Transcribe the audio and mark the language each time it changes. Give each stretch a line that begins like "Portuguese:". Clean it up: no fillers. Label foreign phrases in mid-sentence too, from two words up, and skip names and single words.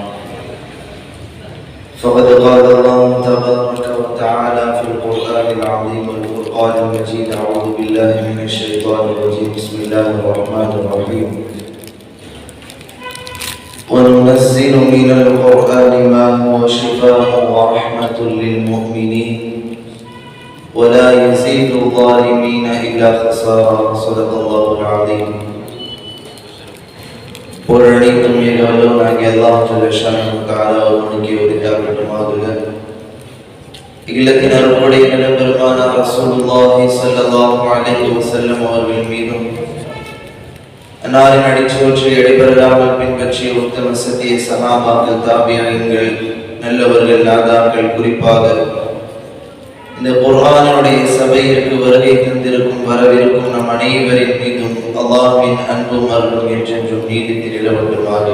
Arabic: فقد قال الله تبارك وتعالى في القرآن العظيم والفرقان المجيد أعوذ بالله من الشيطان الرجيم بسم الله الرحمن الرحيم وننزل من القرآن ما هو شفاء ورحمة للمؤمنين ولا يزيد الظالمين إلا خسارا صدق الله العظيم.
Tamil: புரணித்தும் ஏகவலும் ஆகிய
Arabic: الله جل شأنه تعالى
Tamil: அவனுக்கு உரித்தாகட்டுமாக. இல்லத்தின் அருளுடைய பெருமானார்
Arabic: رسول الله صلى الله عليه وسلم
Tamil: அவர்கள் மீதும் அன்னாரின் அடிச்சுவற்றை இடைபெறாமல் பின்பற்றிய உத்தம சத்திய சஹாபாக்கள், தாபியீன்கள், நல்லவர்கள், நாதாக்கள், குறிப்பாக இந்த குர்ஆனுடைய சபையிற்கு வருகை தந்திருக்கும் வரவிருக்கும் நம் அனைவரின் மீதும் அல்லாஹ்வின் அன்பும் அருளும் என்றென்றும் நீடித்து நிலவட்டுமாக.